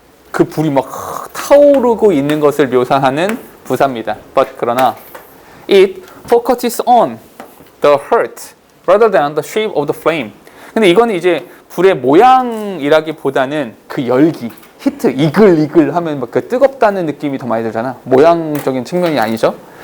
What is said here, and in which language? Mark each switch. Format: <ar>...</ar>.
<ko>그 불이 막 타오르고 있는 것을 묘사하는 부사입니다.</ko> <en>But</en> <ko>그러나</ko> <en>it focuses on the heart rather than the shape of the flame.</en> <ko>근데 이거는 이제 불의 모양이라기보다는 그 열기, 히트, 이글 하면 막 그 뜨겁다는 느낌이 더 많이 들잖아. 모양적인 측면이 아니죠.</ko>